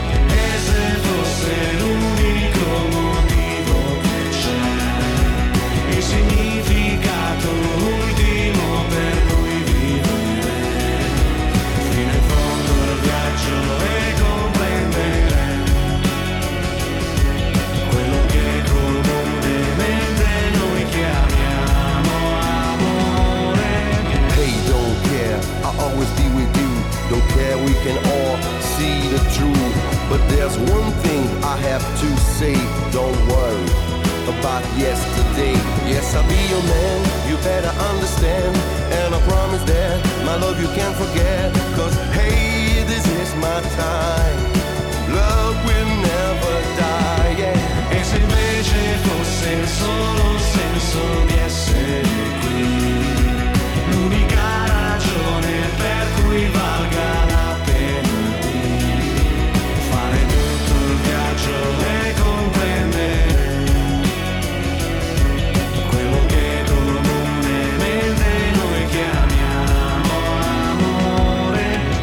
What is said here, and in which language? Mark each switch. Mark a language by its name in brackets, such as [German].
[Italian] E se fosse l'unico motivo che c'è, il significato ultimo per cui vivere, fino in fondo il viaggio e comprendere quello che comunemente noi chiamiamo amore. [English] Hey, don't care, I'll always be with you. Don't care, we can all see the truth. But there's one thing I have to say, don't worry about yesterday. Yes, I'll be your man, you better understand. And I promise that my love you can't forget. Cause hey, this is my time, love will never die, yeah. [Italian] E se invece fosse il solo senso di essere qui, l'unica ragione per cui valga la pena di fare tutto il viaggio e comprendere quello che comunemente noi chiamiamo amore.